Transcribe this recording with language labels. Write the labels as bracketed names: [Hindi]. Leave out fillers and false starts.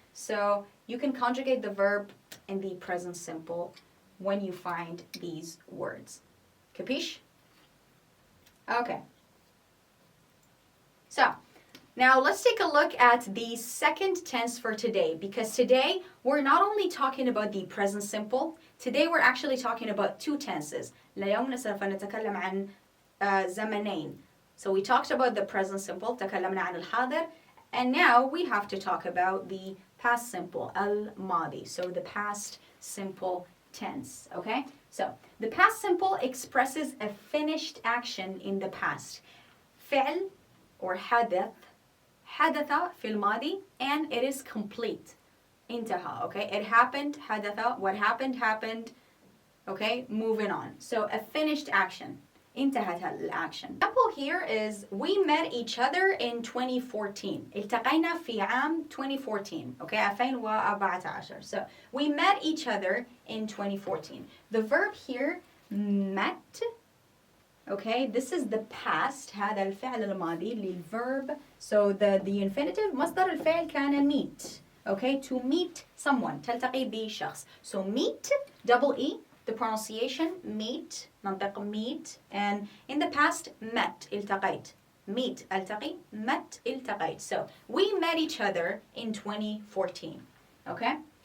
[English] So you can conjugate the verb in the present simple when you find these words. Capiche? Okay. So now let's take a look at the second tense for today, because today we're not only talking about the present simple, today we're actually talking about two tenses. [Arabic] اليوم سوف نتكلم عن زمنين. [English] So we talked about the present simple, [Arabic] تكلمنا عن الحاضر, [English] and now we have to talk about the past simple, الماضي. So the past simple tense, okay? So the past simple expresses a finished action in the past. فعل or [Arabic] حدث في الماضي, [English] and it is complete. [Arabic] انتهى, okay? [English] It happened, حدث, what happened, okay? Moving on. So a finished action. [Arabic] انتهت الأكشن. [English] Example here is we met each other in 2014. [Arabic] التقينا في عام 2014. Okay, 2014. [English] So we met each other in 2014. The verb here, met. Okay, this is the past. [Arabic] هذا الفعل الماضي للverb. [English] So the infinitive [Arabic] مصدر الفعل كان [English] meet. Okay, to meet someone. [Arabic] تلتقي بشخص. [English] So meet, double E. The pronunciation, meet, ننطق meet, and in the past, met, التقيت. Meet, التقي, met, التقيت. So, we met each other in 2014, okay?